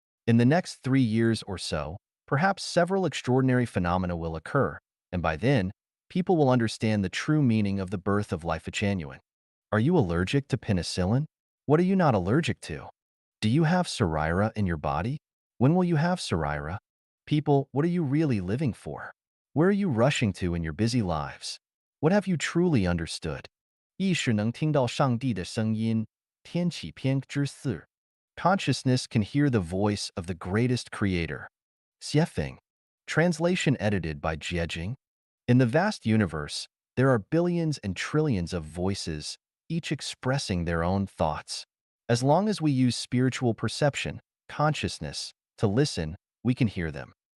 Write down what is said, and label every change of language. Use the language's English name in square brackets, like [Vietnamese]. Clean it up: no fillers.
[English] In the next 3 years or so, perhaps several extraordinary phenomena will occur, and by then, people will understand the true meaning of the birth of Life Genuine. Are you allergic to penicillin? What are you not allergic to? Do you have sarira in your body? When will you have sarira? People, what are you really living for? Where are you rushing to in your busy lives? What have you truly understood? [Chinese] 意识能听到上帝的声音，天启篇之4. [English] Consciousness can hear the voice of the greatest creator. Xiefeng. Translation edited by Jiejing. In the vast universe, there are billions and trillions of voices, each expressing their own thoughts. As long as we use spiritual perception, consciousness, to listen, we can hear them.